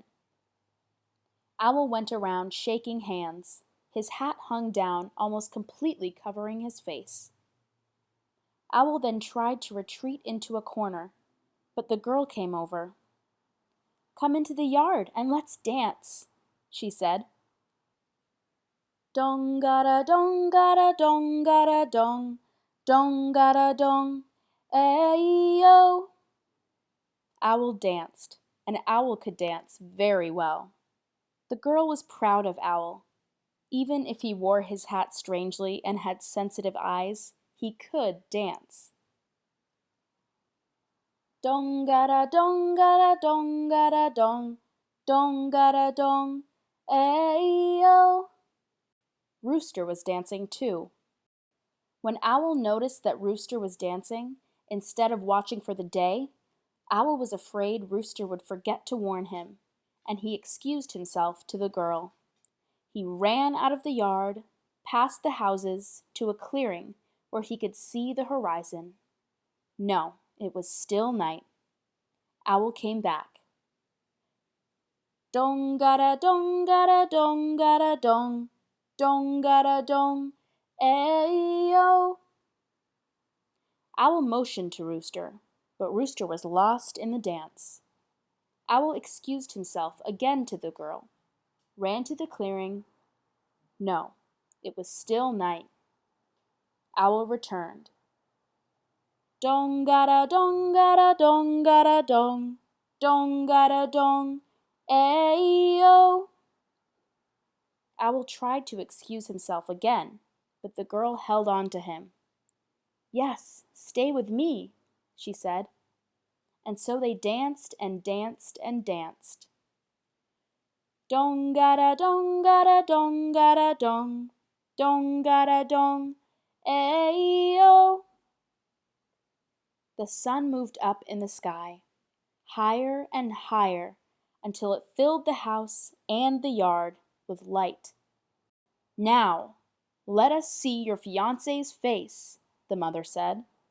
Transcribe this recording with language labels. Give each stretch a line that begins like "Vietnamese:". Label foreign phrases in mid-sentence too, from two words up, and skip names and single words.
English: Owl went around shaking hands. His hat hung down, almost completely covering his face. Owl then tried to retreat into a corner, but the girl came over. "Come into the yard and let's dance," she said. "Dong-gada dong-gada dong-gada dong, dong-gada dong, ay-yo." Owl danced, and Owl could dance very well. The girl was proud of Owl. Even if he wore his hat strangely and had sensitive eyes, he could dance. "Dong-gada dong-gada dong-gada dong, dong-gada dong, ay-yo." Rooster was dancing too. When Owl noticed that Rooster was dancing, instead of watching for the day, Owl was afraid Rooster would forget to warn him, and he excused himself to the girl. He ran out of the yard, past the houses, to a clearing where he could see the horizon. No, it was still night. Owl came back. "Dong-gada dong-gada dong-gada dong, dong-gada dong, Ayo! Owl motioned to Rooster, but Rooster was lost in the dance. Owl excused himself again to the girl, ran to the clearing. No, it was still night. Owl returned. Dong-gada dong-gada dong-gada dong, dong-gada dong, ayo! Owl tried to excuse himself again, but the girl held on to him. Yes, stay with me, she said. And so they danced and danced and danced. Dong-gada dong-gada dong-gada dong, dong-gada dong, ayo! The sun moved up in the sky, higher and higher, until it filled the house and the yard with light. Now, let us see your fiancé's face, the mother said.